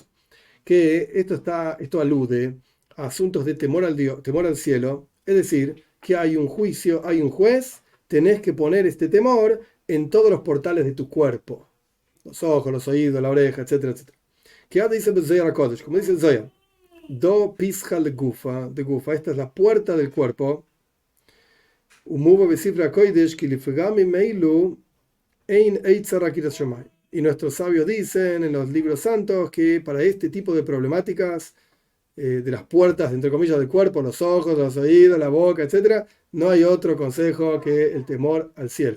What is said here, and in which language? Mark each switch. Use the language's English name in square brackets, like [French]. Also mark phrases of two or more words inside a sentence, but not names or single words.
[Spanish] Que esto alude a asuntos de temor al cielo, es decir, que hay un juicio, hay un juez, tenés que poner este temor en todos los portales de tu cuerpo, los ojos, los oídos, la oreja, etcétera, etcétera. Que dice Zohar HaKodesh, como dice Zohar, [Aramaic] דא פתחא ד גופא, [Spanish] esta es la puerta del cuerpo. Y nuestros sabios dicen en los libros santos que para este tipo de problemáticas, de las puertas, entre comillas, del cuerpo, los ojos, los oídos, la boca, etc., no hay otro consejo que el temor al cielo.